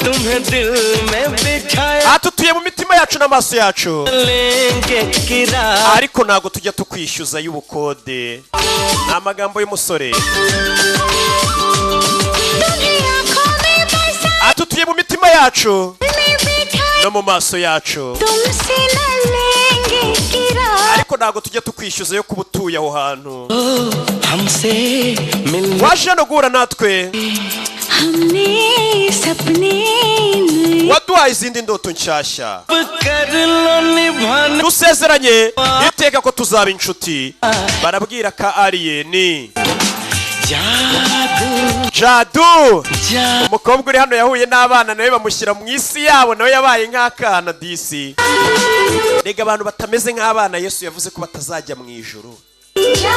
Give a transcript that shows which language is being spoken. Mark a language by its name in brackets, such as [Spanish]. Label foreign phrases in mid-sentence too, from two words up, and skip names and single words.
[Hindi] तुम्हें दिल में बिठाया [Kinyarwanda] atutuye mu mitima yacu n'amaso yacu [Hindi] लेंगे किराया [Kinyarwanda] ariko ntago tujya tukwishyuza y'ubukode ni amagambo y'umusore [Hindi] तुम्हें आँखों में बसा [Kinyarwanda] atutuye mu mitima yacu [Hindi] में बिठाया [Kinyarwanda] no mu maso yacu [Hindi] तुमसे न लेंगे किराया [Kinyarwanda] ariko ntago tujya tukwishyuza yo kuba utuye aho hantu [Hindi] हमसे मिलने [Kinyarwanda] waje hano guhura natwe [Hindi] हमने सपने नए [Kinyarwanda] waduhaye izindi ndoto nshyashya [Hindi] कर लो निभाने [Kinyarwanda] dusezeranye iteka ko tuzaba inshuti barabwira ka aliyeni [Hindi] जादू [Kinyarwanda] jadu [Hindi] जादू [Kinyarwanda] umukobwa uri hano yahuye n'abana nawe bamushyira mu isi yabo nawe yabaye nk'akana disi rega abantu batameze nk'abana yesu yavuze ko batazajya mu ijuru